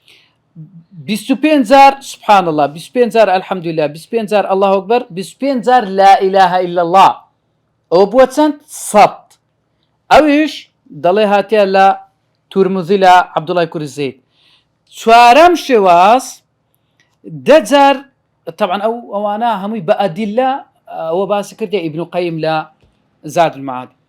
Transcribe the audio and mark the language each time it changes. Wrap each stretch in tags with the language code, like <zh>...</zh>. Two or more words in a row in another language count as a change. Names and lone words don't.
<ckb>25 جار</ckb> <ar>سبحان الله</ar> <ckb>25 جار الحەمدولله 25 جار</ckb> <ar>الله ئەکبەر</ar> <ckb>25 جار</ckb> <ar>لا إله إلا الله</ar> <ckb>ئەوە بووە چەند 100 ئەویش دەڵێ هاتیە لە تورمزی لە عەبدوڵای کوڕی زەید چوارەم شێواز 10 جار طبعا ئەوانە هەمووی بە ئەدیلە ئەوە باسی کردی ئیبن قەیم لە زاد المعاد</ckb>